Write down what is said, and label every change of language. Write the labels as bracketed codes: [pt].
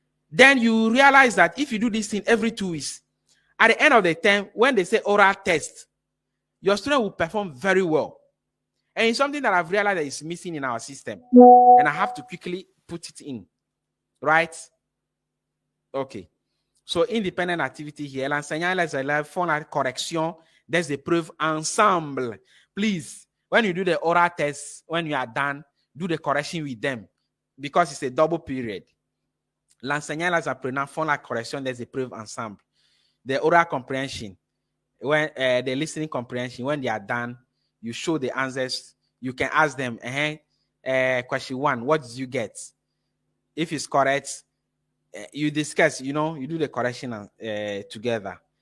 [en] Then you realize that if you do this thing every 2 weeks, at the end of the term, when they say oral test, your student will perform very well. And it's something that I've realized that is missing in our system. And I have to quickly put it in. Right? Okay. So, independent activity here. [fr] L'enseignant et les élèves font la correction des épreuves ensemble. [en] Please, when you do the oral test, when you are done, do the correction with them. Because it's a double period. [fr] L'enseignant et les apprenants font la correction des épreuves ensemble. [en] The oral comprehension, when the listening comprehension, when they are done, you show the answers. You can ask them, question 1, what did you get? If it's correct, you discuss, you do the correction together.